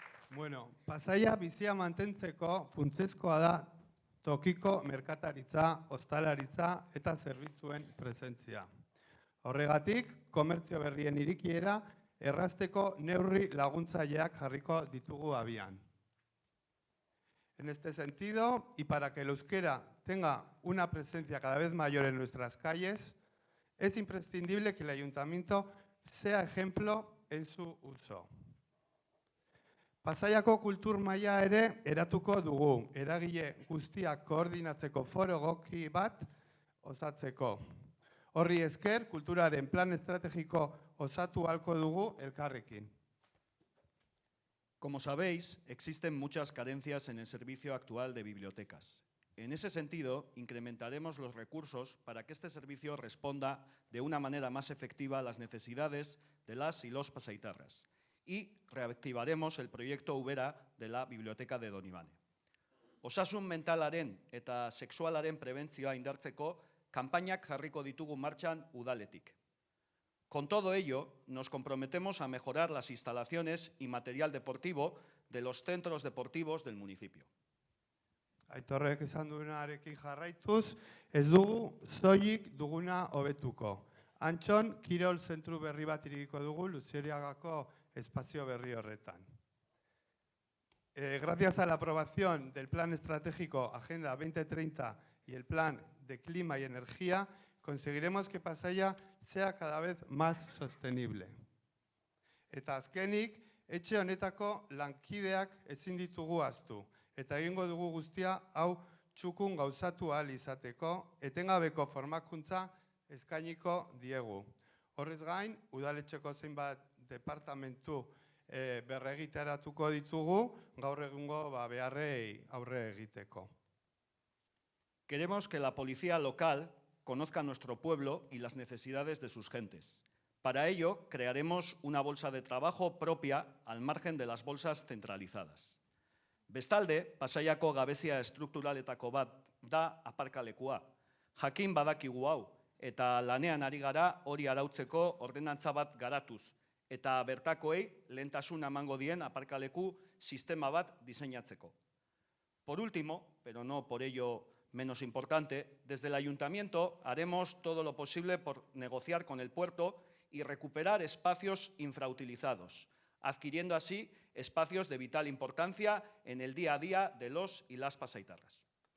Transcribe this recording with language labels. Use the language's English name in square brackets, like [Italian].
[Basque] Bueno, Pasaia bizia mantentzeko funtsezkoa da tokiko merkataritza, ostalaritza eta zerbitzuen presentzia. Horregatik, komertzio berrien irikiera errazteko neurri laguntzaileak jarriko ditugu abian. [Spanish] En este sentido, y para que el euskera tenga una presencia cada vez mayor en nuestras calles, es imprescindible que el ayuntamiento sea ejemplo en su uso. [Basque] Pasaiako kultur maila ere eratuko dugu, eragile guztiak koordinatzeko foro egoki bat osatzeko. Horri esker, kulturaren plan estrategiko osatu ahalko dugu elkarrekin. [Spanish] Como sabéis, existen muchas carencias en el servicio actual de bibliotecas. En ese sentido, incrementaremos los recursos para que este servicio responda de una manera más efectiva a las necesidades de las y los pasaitarras. Y reactivaremos el proyecto Ubera de la Biblioteca de Donibane. [Basque] Osasun mentalaren eta sexualaren prebentzioa indartzeko kanpainak jarriko ditugu martxan udaletik. [Spanish] Con todo ello, nos comprometemos a mejorar las instalaciones y material deportivo de los centros deportivos del municipio. [Basque] Aitorrek esan duenarekin jarraituz, ez dugu soilik duguna hobetuko. Antxon, kirol zentru berri bat irikiko dugu Luzioriagako espazio berri horretan. [Spanish] Gracias a la aprobación del Plan Estratégico Agenda 2030 y el Plan de Clima y Energía, conseguiremos que Pasaia sea cada vez más sostenible. [Basque] Eta azkenik, etxe honetako lankideak ezin ditugu ahaztu, eta egingo dugu guztia hau txukun gauzatu ahal izateko, etengabeko formakuntza eskainiko diegu. Horrez gain, udaletxeko zenbat departamentu berregitaratuko ditugu gaur egungo beharrei aurre egiteko. [Spanish] Queremos que la policía local conozca nuestro pueblo y las necesidades de sus gentes. Para ello, crearemos una bolsa de trabajo propia al margen de las bolsas centralizadas. [Basque] Bestalde, Pasaiako gabezia estrukturaletako bat da aparkalekua. Jakin badakigu hau, eta lanean ari gara hori arautzeko ordenantza bat garatuz, eta bertakoei lehentasuna emango dien aparkaleku sistema bat diseinatzeko. [Spanish] Por último, pero no por ello menos importante, desde el Ayuntamiento haremos todo lo posible por negociar con el puerto y recuperar espacios infrautilizados, adquiriendo así espacios de vital importancia en el día a día de los y las pasaitarras.